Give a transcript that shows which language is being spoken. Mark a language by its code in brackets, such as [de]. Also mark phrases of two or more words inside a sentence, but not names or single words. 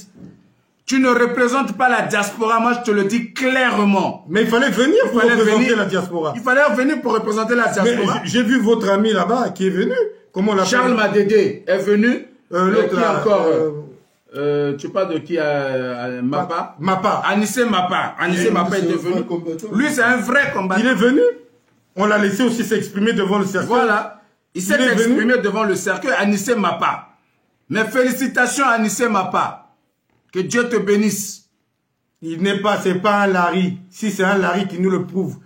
[fr] Tu ne représentes pas la diaspora, moi je te le dis clairement. Mais il fallait venir pour représenter la diaspora. Il fallait venir pour représenter la diaspora. J'ai vu votre ami là-bas qui est venu. Comment on l'appelle? Charles Madédé est venu. L'autre là, encore Tu parles de qui? Mapa? Mapa. Anissé Mapa. Anissé Mapa est devenu. Lui, c'est un vrai combattant. Il est venu. On l'a laissé aussi s'exprimer devant le cercueil. Voilà. Il s'est exprimé devant le cercueil, Anissé Mapa. Mais félicitations à Anissé Mapa. Que Dieu te bénisse. Il n'est pas, c'est pas un Larry. Si c'est un Larry qui nous le prouve.